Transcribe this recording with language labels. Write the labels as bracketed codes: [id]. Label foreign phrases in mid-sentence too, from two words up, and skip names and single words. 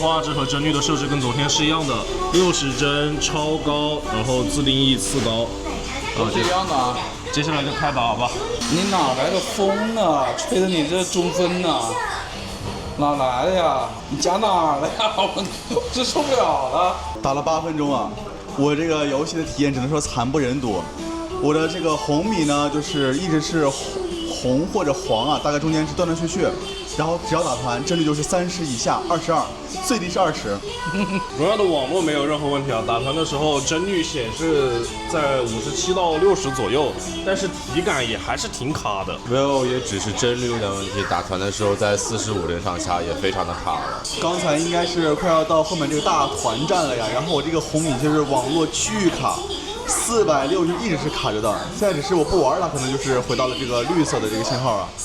[zh] 畫質和幀率的設置跟昨天是一樣的，60幀超高，然後自定義次高。都是一樣的啊。接下來就開打吧。你哪來的風啊？吹得你這中分吶？哪來的呀？你加哪兒了呀？我這受不了了。打了 8分鐘啊！我這個遊戲的體驗只能說慘不忍睹。我的這個紅米呢，就是一直是紅或者黃啊，大概中間是斷斷續續，然後只要打團，幀率就是30以下，22，最低是20。榮耀的網絡沒有任何問題啊，打團的時候幀率顯示在57到60左右，但是體感也還是挺卡的。 vivo 也只是幀率的問題，打團的時候在45幀上下也非常的卡了。剛才應該是快要到後面這個大團戰了呀，然後我這個紅米就是網絡巨卡。460就一直是卡着的，現在只是我不玩它，可能就是回到了這個綠色的這個信號啊。